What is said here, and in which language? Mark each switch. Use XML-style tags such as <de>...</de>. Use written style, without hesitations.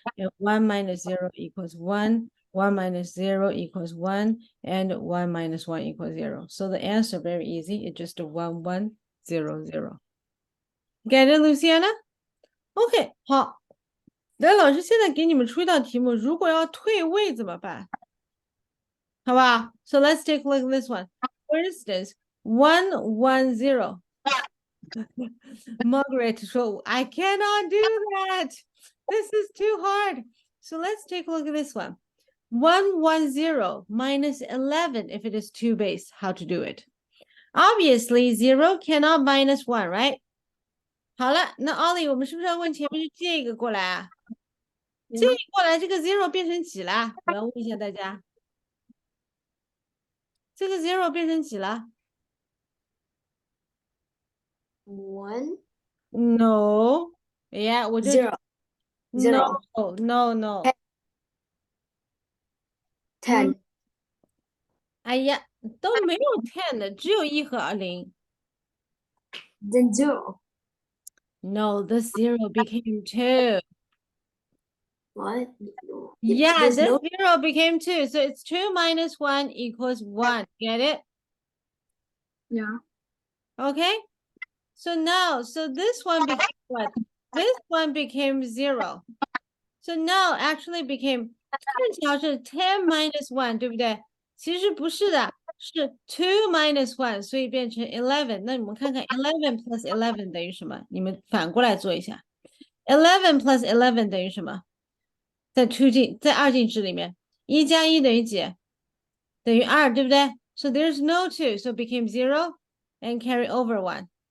<en>And 1 minus 0 equals 1. 1 minus 0 equals 1, and 1 minus 1 equals 0. So the answer very easy. It's just a 1, 1, 0, 0. Get it, Luciana? OK, 好。</en> <zh>那老师现在给你们出一道题目，如果要退位怎么办？好吧</zh> <en>So let's take a look at this one. For instance, 1, 1, 0. Margaret so I cannot do that. This is too hard. So let's take a look at this one. 1, 1, 0 minus 11 if it is 2 base. How to do it? Obviously, 0 cannot minus 1, right?</en> <zh>好了，那 Ollie 我们是不是要问前面去借一个过来啊？借一个过来，这个 0变成几了？我要问一下大家。这个 0变成几了？</zh> <en>1, No. Yeah,</en> <zh>我就</zh> <en>0, No, no, no. 10.</en> <zh>哎呀，都没有 10的，只有1和0。</zh> <en>Then 0. No, the 0 became 2. What? No. Yeah, There's the no 0 became 2. So it's 2 minus 1 equals 1. Get it? Yeah. Okay. So now, so this one became what? This one became 0. So now actually became</en> <zh>看起来是</zh> <en>10 minus 1，</en> <zh>对不对？其实不是的，是 2 minus 1，所以变成 11。那你们看看 11 plus 11等于什么？你们反过来做一下。 11 plus 11等于什么？在二进制里面，1加1等于几？等于2，对不对？</zh> <en>So there's no 2, so it became 0 and carry over 1.</en>